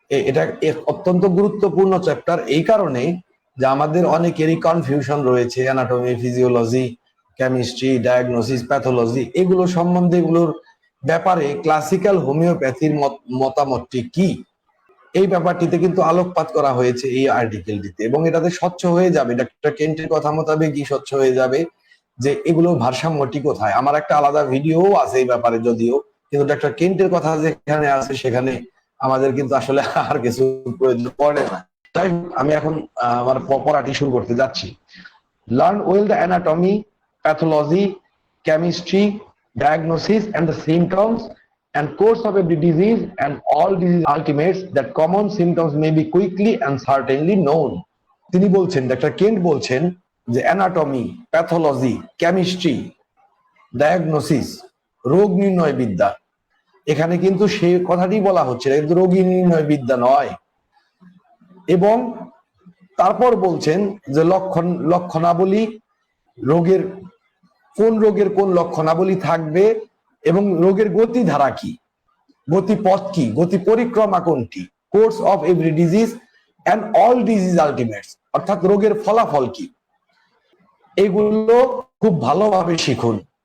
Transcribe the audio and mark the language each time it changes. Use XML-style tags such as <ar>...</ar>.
<bn>এটা অত্যন্ত গুরুত্বপূর্ণ চ্যাপ্টার এই কারণে যে আমাদের অনেকেরই কনফিউশন রয়েছে anatomy, physiology, chemistry, diagnosis, pathology, এগুলো সম্বন্ধে, এগুলোর ব্যাপারে ক্লাসিক্যাল হোমিওপ্যাথির মতামতটি কি, এই ব্যাপারটিতে কিন্তু আলোকপাত করা হয়েছে এই আর্টিকেলটিতে, এবং এটাতে স্বচ্ছ হয়ে যাবে, ডক্টর কেন্টের কথা মোতাবেকই স্বচ্ছ হয়ে যাবে যে এগুলোর ভারসাম্যটি কোথায়। আমার একটা আলাদা ভিডিও আছে এই ব্যাপারে যদিও, কিন্তু ডক্টর কেন্টের কথা যেখানে আছে সেখানে আমাদের কিন্তু আসলে আর কিছু প্রয়োজন পড়ে না। তাই আমি এখন আমার পড়াটি শুরু করতে যাচ্ছি।</bn> <en>Learn well the anatomy, pathology, chemistry, diagnosis and the symptoms and course of every disease and all disease ultimates that common symptoms may be quickly and certainly known.</en> <bn>তিনি বলছেন, ডক্টর কেন্ট বলছেন যে অ্যানাটমি, প্যাথোলজি, কেমিস্ট্রি, ডায়াগনোসিস, রোগ নির্ণয় বিদ্যা, এখানে কিন্তু সেই কথাটি বলা হচ্ছে, কিন্তু রোগী নির্ণয় বিদ্যা নয়। এবং তারপর বলছেন যে লক্ষণাবলী, রোগের কোন লক্ষণাবলী থাকবে, এবং রোগের গতিধারা কি, গতিপথ কি, গতি পরিক্রমা কোনটি,</bn> <en>course of every disease and all disease ultimates,</en> <bn>অর্থাৎ রোগের ফলাফল কি, এগুলো খুব ভালোভাবে শিখুন।</bn>